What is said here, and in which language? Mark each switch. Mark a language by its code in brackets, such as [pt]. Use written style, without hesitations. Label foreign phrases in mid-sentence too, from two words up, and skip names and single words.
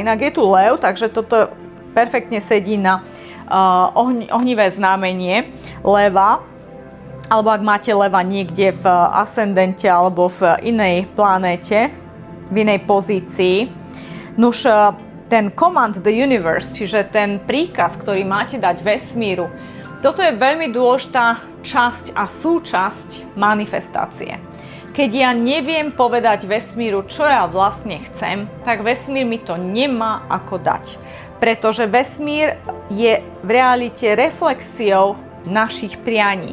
[sk] Inak je tu lev, takže toto perfektne sedí na ohnivé znamenie leva. Alebo ak máte leva niekde v ascendente alebo v inej planéte, v inej pozícii. Nuž, ten [en] command the universe, [sk] čiže ten príkaz, ktorý máte dať vesmíru, toto je veľmi dôležitá časť a súčasť manifestácie. Keď ja neviem povedať vesmíru, čo ja vlastne chcem, tak vesmír mi to nemá ako dať. Pretože vesmír je v realite reflexiou našich prianí.